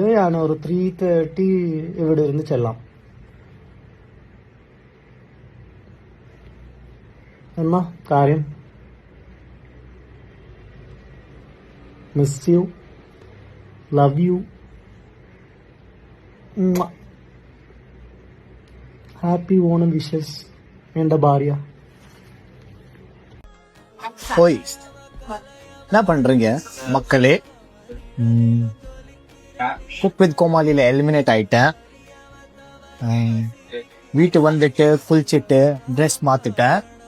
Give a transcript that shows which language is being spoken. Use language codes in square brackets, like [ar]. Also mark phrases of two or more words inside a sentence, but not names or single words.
[ml] ഞാൻ ഒരു 3:30 ഇവിടെ ഇരുന്ന് ചെല്ലാം. എന്നാ കാര്യം? [en] Miss you, love you, happy Onam wishes [ml] എന്റെ ഭാര്യ. [ta] ஓய் என்ன பண்றீங்க மக்களே? குக் வித் கோமாளியில எலிமினேட் ஆயிட்டேன். வீட்டு வந்துட்டு குளிச்சுட்டு ட்ரெஸ் மாத்திட்டேன்.